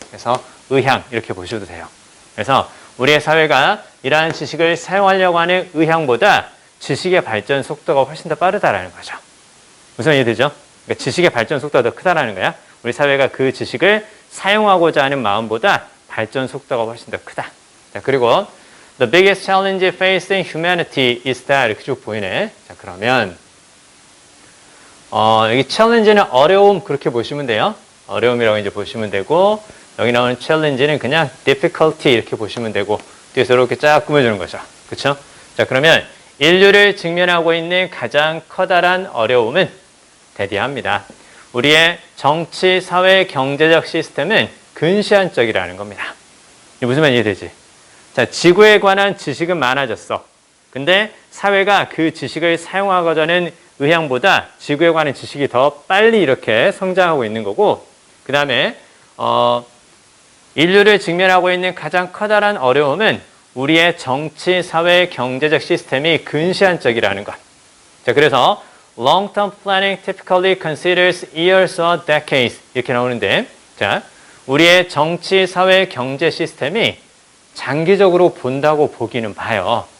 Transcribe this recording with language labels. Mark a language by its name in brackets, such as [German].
[Korean] 그래서 의향 이렇게 보셔도 돼요. 그래서 우리의 사회가 이러한 지식을 사용하려고 하는 의향보다 지식의 발전 속도가 훨씬 더 빠르다라는 거죠. 무슨 이해되죠? 그러니까 지식의 발전 속도가 더 크다라는 거야. 우리 사회가 그 지식을 사용하고자 하는 마음보다 발전 속도가 훨씬 더 크다. 자, 그리고 [English] The biggest challenge facing humanity is that [Korean] 이렇게 쭉 보이네. 자, 그러면 여기 challenge는 어려움 그렇게 보시면 돼요. 어려움이라고 이제 보시면 되고, 여기 나오는 challenge는 그냥 difficulty 이렇게 보시면 되고, 뒤에서 이렇게 쫙 꾸며주는 거죠. 그쵸? 자, 그러면 인류를 직면하고 있는 가장 커다란 어려움은 대디합니다. 우리의 정치, 사회, 경제적 시스템은 근시안적이라는 겁니다. 이게 무슨 말인지 이해되지? 자, 지구에 관한 지식은 많아졌어. 근데 사회가 그 지식을 사용하고자 하는 의향보다 지구에 관한 지식이 더 빨리 이렇게 성장하고 있는 거고, 그 다음에 인류를 직면하고 있는 가장 커다란 어려움은 우리의 정치, 사회, 경제적 시스템이 근시안적이라는 것. 자, 그래서 [English] long-term planning typically considers years or decades [Korean] 이렇게 나오는데, 자, 우리의 정치, 사회, 경제 시스템이 장기적으로 본다고 보기는 봐요.